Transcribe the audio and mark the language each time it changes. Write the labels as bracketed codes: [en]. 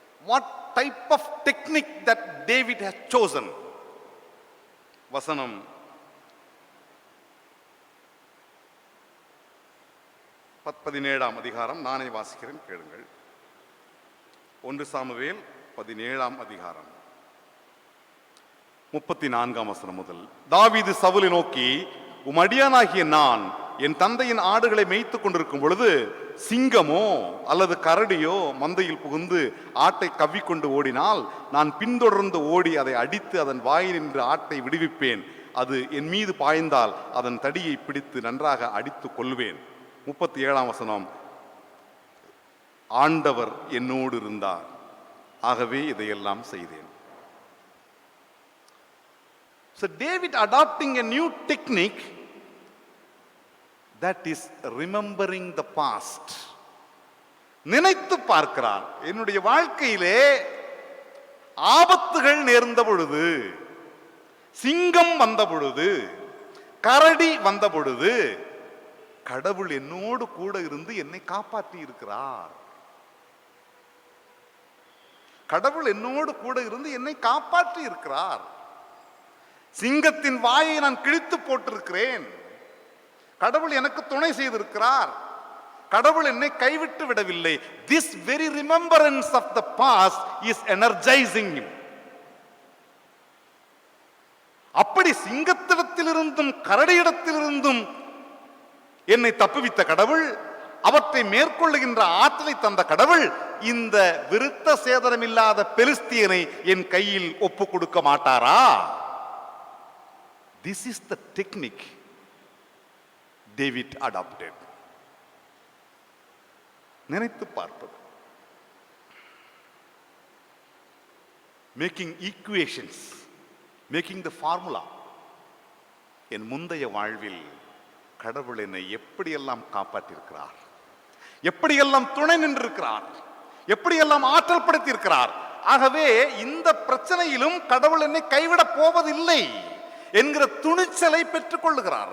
[en] What type of technique that David has chosen? [ta] வசனம் 17ஆம் அதிகாரம், நானே வாசிக்கிறேன், கேளுங்கள். 1 சாமுவேல் 17ஆம் அதிகாரம் 34ஆம் வசனம் முதல். தாவீது சவுலை நோக்கி, உம் அடியானாகிய நான் என் தந்தையின் ஆடுகளை மேய்த்துக் கொண்டிருக்கும் பொழுது சிங்கமோ அல்லது கரடியோ மந்தையில் புகுந்து ஆட்டை கவ்விக்கொண்டு ஓடினால் நான் பின்தொடர்ந்து ஓடி அதை அடித்து அதன் வாயில் நின்று ஆட்டை விடுவிப்பேன். அது என் மீது பாய்ந்தால் அதன் தடியை பிடித்து நன்றாக அடித்து கொள்வேன். 37ஆம் வசனம், ஆண்டவர் என்னோடு இருந்தார், ஆகவே இதையெல்லாம் செய்தேன். [en] So David adopting a new technique, that is remembering the past. [ta] நினைத்து பார்க்கிறார். என்னுடைய வாழ்க்கையிலே ஆபத்துகள் நேர்ந்த பொழுது, சிங்கம் வந்த பொழுது, கரடி வந்த பொழுது கடவுள் என்னோடு கூட இருந்து என்னை காப்பாற்றி இருக்கிறார். கடவுள் என்னோடு கூட இருந்து என்னை காப்பாற்றி இருக்கிறார். சிங்கத்தின் வாயை நான் கிழித்து போட்டிருக்கிறேன். கடவுள் எனக்கு துணை செய்திருக்கிறார். கடவுள் என்னை கைவிட்டு விடவில்லை. [en] This very remembrance of the past is energizing him. [ta] அப்படி சிங்கத்திடத்திலிருந்தும் கரடியிடத்திலிருந்தும் என்னை தப்புவித்த கடவுள், அவற்றை மேற்கொள்ளுகின்ற ஆற்றலை தந்த கடவுள், இந்த விருத்த சேதனம் இல்லாத பெலிஸ்தியனை என் கையில் ஒப்பு கொடுக்க மாட்டாரா? [en] This is the technique David adopted. [ta] நினைத்து பார்ப்பது, [en] making equations, making the formula. [ta] என் முந்தைய வாழ்வில் கடவுள் என்னை எப்படியெல்லாம் காப்பாற்றியிருக்கிறார், எப்படியெல்லாம் துணை நின்றிருக்கிறார், எப்படியெல்லாம் ஆற்றல் படுத்தியிருக்கிறார். ஆகவே இந்த பிரச்சனையிலும் கடவுள் என்னை கைவிடப் போவதில்லை என்கிற துணிச்சலை பெற்றுக் கொள்ளுகிறார்.